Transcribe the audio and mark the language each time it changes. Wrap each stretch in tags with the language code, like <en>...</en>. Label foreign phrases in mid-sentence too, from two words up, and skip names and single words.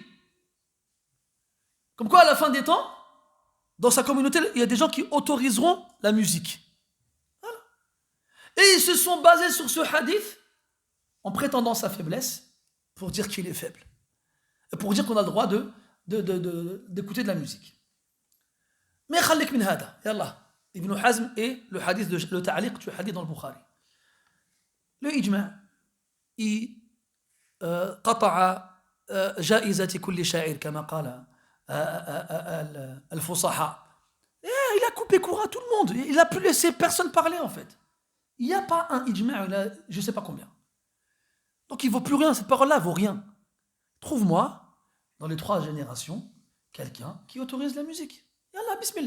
<fr>Comme quoi, à la fin des temps, dans sa communauté, il y a des gens qui autoriseront la musique. Voilà. Et ils se sont basés sur ce hadith en prétendant sa faiblesse pour dire qu'il est faible. Et pour dire qu'on a le droit d'écouter de la musique.</fr> <ar>Mais خليك من هذا، يلا.</ar> <fr>Ibn Hazm et le hadith, le ta'liq du hadith dans le Bukhari.</fr> <ar>Le ijma' قطع جائزة كل شاعر كما قال الفصحاء.</ar> <fr>Il a coupé court à tout le monde. Il a pu laisser personne parler en fait. Il n'y a pas un ijma', je ne sais pas combien. Donc il ne vaut plus rien, cette parole-là ne vaut rien. Trouve-moi, dans les 3 générations, quelqu'un qui autorise la musique.</fr> <ar>يلا، بسم الله.</ar>